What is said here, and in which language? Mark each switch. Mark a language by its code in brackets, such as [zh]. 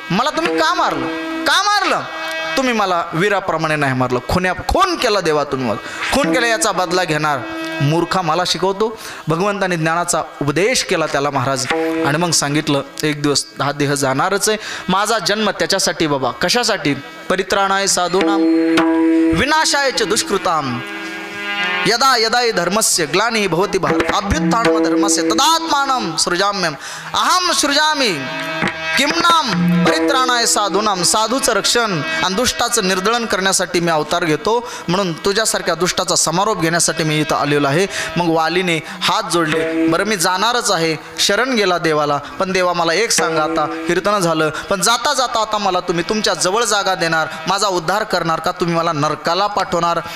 [mr] मला तुम्ही का मारलं? तुम्ही मला वीराप्रमाणे नाही मारलं, खून केला देवा तुम्ही मला. खून केला याचा बदला घेणार. मूर्खा मला शिकवतो. भगवंताने ज्ञानाचा उपदेश केला त्याला महाराज. आणि मग सांगितलं एक दिवस हा देह जाणारच आहे. माझा जन्म त्याच्यासाठी बाबा. कशासाठी? [sa] परित्राणाय साधूनां विनाशाय च दुष्कृतां यदा यदा धर्मस्य ग्लानिः भवति भारत अभ्युत्थानं धर्मस्य तदात्मानं सृजाम्यहम् अहम सृजामि किं नाम परित्राणाय साधूनां. [mr] साधूचं रक्षण आणि दुष्टाचं निर्दळन करण्यासाठी मी अवतार घेतो. म्हणून तुझ्यासारख्या दुष्टाचा समारोप घेण्यासाठी मी इथं आलेलो आहे. मग वालीने हात जोडले. बरं मी जाणारच आहे. शरण गेला देवाला. पण देवा मला एक सांगा, आता कीर्तन झालं, पण जाता जाता आता मला तुम्ही तुमच्या जवळ जागा देणार, माझा उद्धार करणार का तुम्ही मला नरकाला पाठवणार?